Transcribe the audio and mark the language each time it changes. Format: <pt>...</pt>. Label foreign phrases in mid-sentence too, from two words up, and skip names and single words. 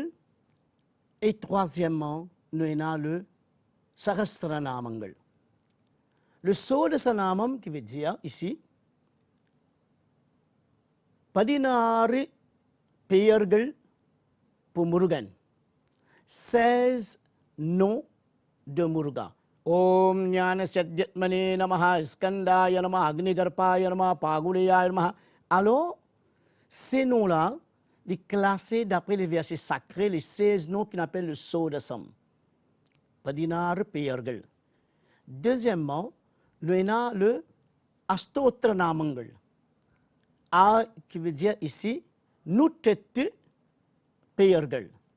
<fr>Et troisièmement, nous avons le Sahasra Namangal. Le Soda Sanamam qui veut dire ici,</fr> <ta>Padinari Peyargal</ta> <fr>pour Murugan. 16 noms de Muruga.</fr> <sa>Om Jnana Sadyatmane Namaha, Skandaya Namaha, Agnigarpaya Namaha, Pagudaya Namaha.</sa> <fr>Alors, ces noms-là, les classés d'après les versets sacrés, les 16 noms qu'on appelle le Sodasam.</fr> <ta>Padinar Peyargal.</ta> <fr>Deuxièmement, nous avons le Astotra Namangal. A qui veut dire ici,</fr> <ta>Nutet Peyargal.</ta>